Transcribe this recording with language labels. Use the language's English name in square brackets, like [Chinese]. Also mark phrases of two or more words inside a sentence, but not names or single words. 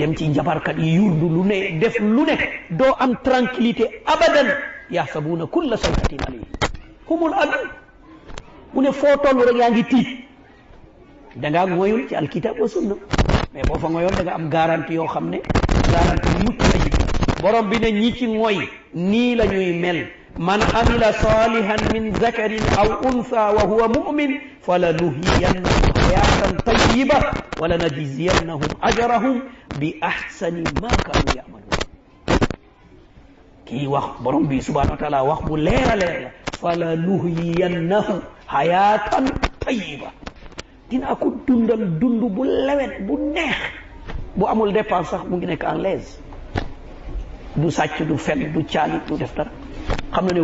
[Wolof] dem ci njabarkat yi yurdu lu ne def lu ne doo am tranquillité abadan [Arabic] يحسبون كل صيحة عليهم هم العدو [Wolof] mu ne foo toll rek yaa ngi tiit da ngaa ngoyul ci [Arabic] الكتاب والسنة [Wolof] mais boo fa ngoyoon da nga am garantie yoo xam ne garantie mucc ayib borom bi ne ñi ci ngoy nii la ñuy mel [Arabic] من عمل صالحا من ذكر أو أنثى وهو مؤمن فلنحيينه حياة طيبة ولنجزينهم أجرهم بأحسن ما كانوا يعملون [Wolof] kii wax borom bi [Arabic] سبحانه وتعالى [Wolof] wax bu leer a leer la [Arabic] فلنحيينه حياة طيبة [Wolof] dina ko dundal dund bu lewet bu neex bu amul dépense sax mu ngi nekk [French] en l'aise [Wolof] du sàcc du fen du caalit du def dara xam na ne